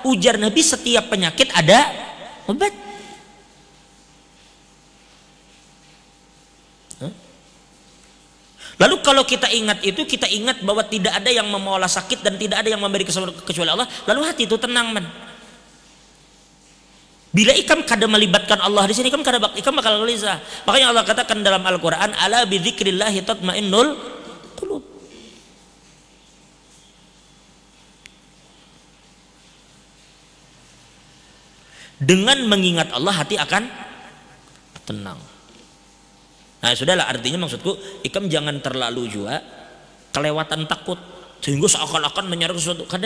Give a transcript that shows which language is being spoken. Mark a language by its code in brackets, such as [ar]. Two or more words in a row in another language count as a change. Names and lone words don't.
[id] Ujar Nabi setiap penyakit ada obat. Lalu kalau kita ingat itu, kita ingat bahwa tidak ada yang memolah sakit dan tidak ada yang memberi kesembuhan kecuali Allah. [bjn] Lalu hati itu tenang man. Bila ikam kada melibatkan Allah di sini, ikam bakal gelisah. [id] Makanya Allah katakan dalam Al-Qur'an, [ar] ألا بذكر الله تطمئن القلوب. [id] Dengan mengingat Allah hati akan tenang. [bjn] Nah, sudahlah, artinya maksudku ikam jangan terlalu juga kelewatan takut sehingga seakan-akan menyerang sesuatu, kada.